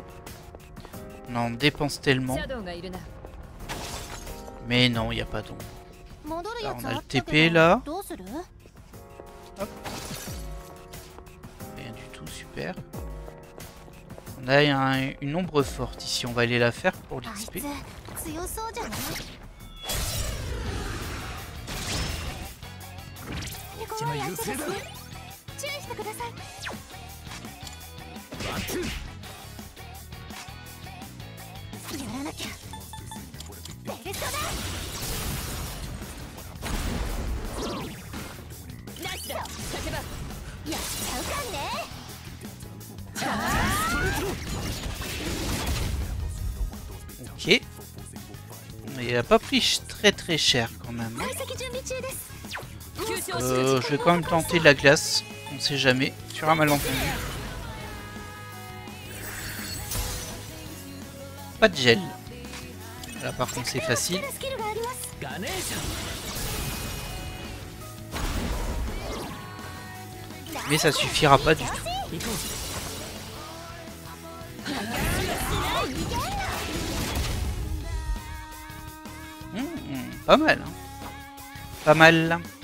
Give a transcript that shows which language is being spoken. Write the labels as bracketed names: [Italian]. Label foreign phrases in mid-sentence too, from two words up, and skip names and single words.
[French] On en dépense tellement. Mais non, il n'y a pas d'ombre. Là on a le TP là. Hop. Rien du tout super. On a une ombre forte ici, on va aller la faire pour [Japanese] あい [French] l'XP. [Japanese] つ強そうじゃない？ここはやってですね。注意してください。やらなきゃ。ベルトだ。ナイスだ。叫ば。やっちゃうかね。 [French] Ok. Mais il a pas pris très cher quand même. [Japanese] 解析準備中です。 [French] Je vais quand même tenter la glace. On sait jamais. Sur un malentendu. Pas de gel. Là par contre c'est facile. [Japanese] スキルがあります。ガネーシ [French] Mais ça suffira pas du tout. Pas mal. Hein. Pas mal.